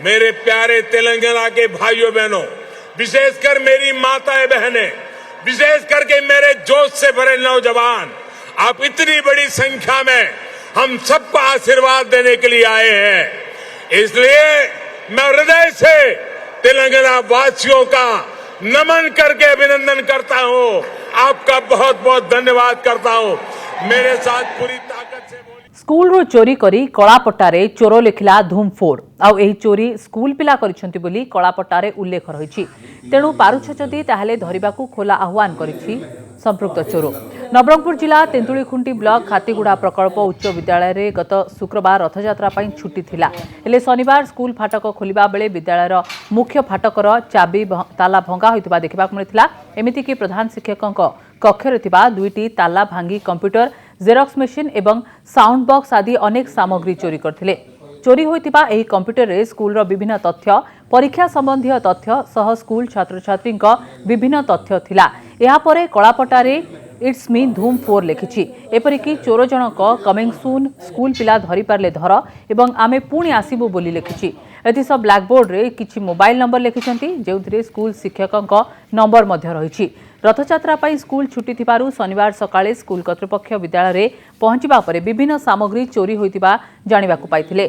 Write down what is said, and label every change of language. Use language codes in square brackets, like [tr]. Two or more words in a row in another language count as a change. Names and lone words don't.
[hi] मेरे प्यारे तेलंगाना के भाइयों बहनों, विशेषकर मेरी माताएं बहनें, विशेष करके मेरे जोश से भरे नौजवान, आप इतनी बड़ी संख्या में हम सबको आशीर्वाद देने के लिए आए हैं। इसलिए मैं हृदय से तेलंगाना वासियों का नमन करके अभिनंदन करता हूं। आपका बहुत बहुत धन्यवाद करता हूं। मेरे साथ पूरी ताकत से [or] ସ୍କୁଲ ରୁ ଚୋରି କରି କଳାପଟାରେ ଚୋର ଲେଖିଲା ଧୂମଫୋର ଆଉ ଏହି ଚୋରି ସ୍କୁଲ ପିଲା କରିଛନ୍ତି ବୋଲି କଳାପଟାରେ ଉଲ୍ଲେଖ ରହିଛି। ତେଣୁ ପାରୁଛ ଯଦି ତାହାହେଲେ ଧରିବାକୁ ଖୋଲା ଆହ୍ୱାନ କରିଛି ସମ୍ପୃକ୍ତ ଚୋର। ନବରଙ୍ଗପୁର ଜିଲ୍ଲା ତେନ୍ତୁଳିଖୁଣ୍ଟି ବ୍ଲକ ଖାତିଗୁଡ଼ା ପ୍ରକଳ୍ପ ଉଚ୍ଚ ବିଦ୍ୟାଳୟ ରେ ଗତ ଶୁକ୍ରବାର ରଥଯାତ୍ରା ପାଇଁ ଛୁଟି ଥିଲା। ହେଲେ ଶନିବାର ସ୍କୁଲ ଫାଟକ ଖୋଲିବା ବେଳେ ବିଦ୍ୟାଳୟର ମୁଖ୍ୟ ଫାଟକର ଚାବି ତାଲା ଭଙ୍ଗା ହୋଇଥିବା ଦେଖିବାକୁ ମିଳିଥିଲା। ଏମିତି କି ପ୍ରଧାନ ଶିକ୍ଷକଙ୍କ କକ୍ଷରେ ଥିବା ଦୁଇଟି ତାଲା ଭାଙ୍ଗି କମ୍ପ୍ୟୁଟର, [en] xerox machine [or] एवं [en] sound box [or] ଆଦି ଅନେକ ସାମଗ୍ରୀ ଚୋରି କରିଥିଲେ। ଚୋରି ହୋଇଥିବା ଏହି କମ୍ପ୍ୟୁଟର ରେ ସ୍କୁଲ ବିଭିନ୍ନ ତଥ୍ୟ, ପରୀକ୍ଷା ସମ୍ବନ୍ଧୀ ତଥ୍ୟ ସହ ସ୍କୁଲ ଛାତ୍ର ଛାତ୍ରୀ ବିଭିନ୍ନ ତଥ୍ୟ ଥିଲା। ଏହା ପରେ କଳାପଟାରେ [en] It's me Dhoom 4 [or] लिखिछि। ଏପରିକି ଚୋର ଜଣକ [en] coming soon, [or] ସ୍କୁଲ ପିଲା ଧରି ପାରିଲେ ଧର ଏବଂ ଆମେ ପୁଣି ଆସିବୁ ବୋଲି ଲେଖିଛି। ଏଥିସ ବ୍ଲାକବୋର୍ଡ ରେ କିଛି [en] mobile number [or] ଲେଖିଛନ୍ତି, ଯେଉଁଥିରେ ସ୍କୁଲ ଶିକ୍ଷକଙ୍କ ନମ୍ବର ମଧ୍ୟ ରହିଛି। ରଥଯାତ୍ରା ପାଇଁ ସ୍କୁଲ ଛୁଟି ଥିବାରୁ ଶନିବାର ସକାଳେ ସ୍କୁଲ କର୍ତ୍ତୃପକ୍ଷ ବିଦ୍ୟାଳୟ ରେ ପହଞ୍ଚିବା ପରେ ବିଭିନ୍ନ ସାମଗ୍ରୀ ଚୋରି ହୋଇଥିବା ଜାଣିବାକୁ ପାଇଥିଲେ।